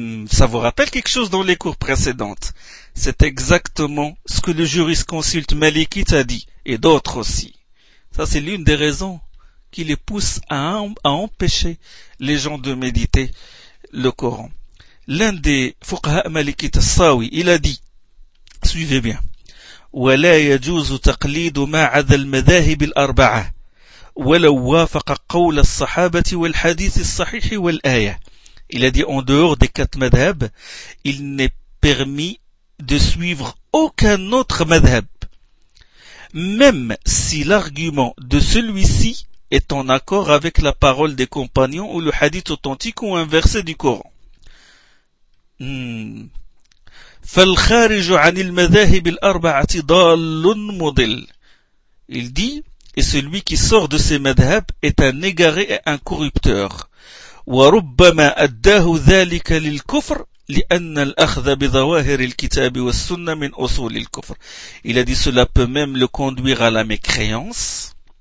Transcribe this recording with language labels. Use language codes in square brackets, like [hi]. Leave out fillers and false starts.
[fr] Ça vous rappelle quelque chose dans les cours précédentes? C'est exactement ce que le jurisconsulte Malikit a dit, et d'autres aussi. Ça, c'est l'une des raisons qui les pousse à empêcher les gens de méditer le Coran. L'un des fuqaha Malikit al-Sawi, il a dit, suivez bien, [ar] وَلَا يَجُوزُ تَقْلِيدُ مَا عَذَا الْمَذَاهِبِ الْأَرْبَعَةِ ولو وافق قول الصحابة والحديث الصحيح والآية. [fr] Il a dit en dehors des quatre madhab, il n'est permis de suivre aucun autre madhab, même si l'argument de celui-ci est en accord avec la parole des compagnons ou le hadith authentique ou un verset du Coran. [ar] فالخارج عن المذاهب الأربعة ضال مضل. [fr] Il dit, et celui qui sort de ses madhabs est un égaré et un corrupteur. [ar] وَرُبَّمَا أَدَّاهُ ذَلِكَ لِلْكُفْرِ لِأَنَّ الْأَخْذَ بِظَوَاهِرِ الْكِتَابِ وَالسُّنَّةِ مِنْ أُصُولِ الْكُفْرِ. [fr] Il a dit, cela peut même le conduire à la mécréance.